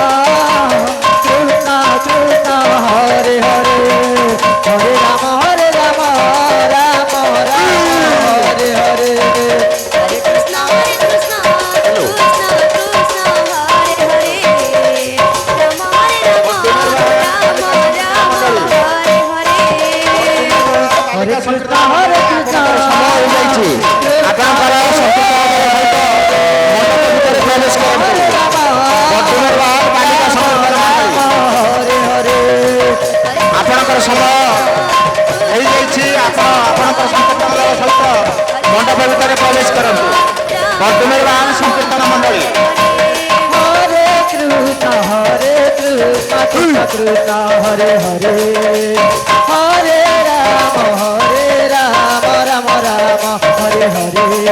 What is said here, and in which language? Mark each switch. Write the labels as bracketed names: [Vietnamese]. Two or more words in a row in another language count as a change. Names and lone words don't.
[Sanskrit] Hare Hare Hare Rama Rama Hare Hare Hare Krishna Krishna Hare Hare Rama Rama Hare Hare Hare Krishna [Odia] ଆପଣଙ୍କର ସମୟ ହେଇଯାଇଛି। ଆପଣଙ୍କର ସଂକୀର୍ତ୍ତନ ଦଳ ସହିତ ମଣ୍ଡପ ଭିତରେ ପ୍ରବେଶ କରନ୍ତୁ। ବର୍ତ୍ତମାନ ସଂକୀର୍ତ୍ତନ ମଣ୍ଡଳୀ [Sanskrit] Hare Krishna Krishna Krishna Hare Hare Hare Rama Rama Rama Hare Hare